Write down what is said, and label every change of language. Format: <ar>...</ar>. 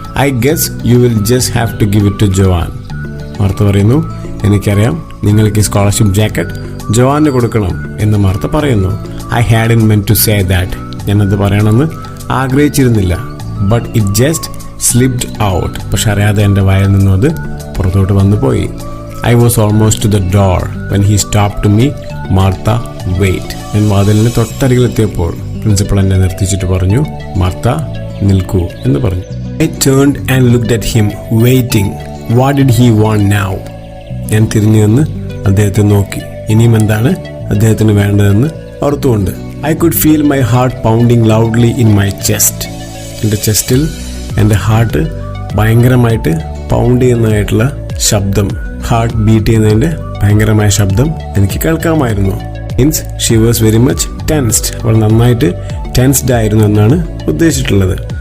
<en>I guess you will just have to give it to Joan.</en> <ml>Martha പറയുന്നു, എനിക്കറിയാം, നിങ്ങൾക്ക് ഈ സ്കോളർഷിപ്പ് ജാക്കറ്റ് ജോവാന് കൊടുക്കണം എന്ന് മാർത്ത പറയുന്നു.</ml> <en>I hadn't meant to say that.</en> <ml>ഞാനത് പറയണമെന്ന് ആഗ്രഹിച്ചിരുന്നില്ല.</ml> <en>But it just slipped out.</en> <ml>പക്ഷെ അറിയാതെ എൻ്റെ വായിൽ നിന്നും അത് പുറത്തോട്ട് വന്നു പോയി.</ml> <en>I was almost to the door when he stopped to me. Martha, wait.</en> <ml>ഞാൻ വാതിലിന് തൊട്ടരികിലെത്തിയപ്പോൾ പ്രിൻസിപ്പൾ എന്നെ നിർത്തിച്ചിട്ട് പറഞ്ഞു, മാർത്ത, നിൽക്കൂ എന്ന് പറഞ്ഞു.</ml> <en>I turned and looked at him, waiting. What did he want now?</en> <ml>ഞാൻ തിരിഞ്ഞു നിന്ന് അദ്ദേഹത്തെ നോക്കി. ഇനിയും എന്താണ് അദ്ദേഹത്തിന് വേണ്ടതെന്ന് ഓർത്തുകൊണ്ട്.</ml> <en>I could feel my heart pounding loudly in my chest.</en> <ml>എൻ്റെ ചെസ്റ്റിൽ എൻ്റെ ഹാർട്ട് ഭയങ്കരമായിട്ട് പൗണ്ട് ചെയ്യുന്നതായിട്ടുള്ള ശബ്ദം, ഹാർട്ട് ബീറ്റ് ചെയ്യുന്നതിൻ്റെ ഭയങ്കരമായ ശബ്ദം എനിക്ക് കേൾക്കാമായിരുന്നു.</ml> <en>Means she was very much tensed.</en> <ml>അവൾ നന്നായിട്ട് ടെൻസ്ഡ് ആയിരുന്നു എന്നാണ് ഉദ്ദേശിച്ചിട്ടുള്ളത്.</ml>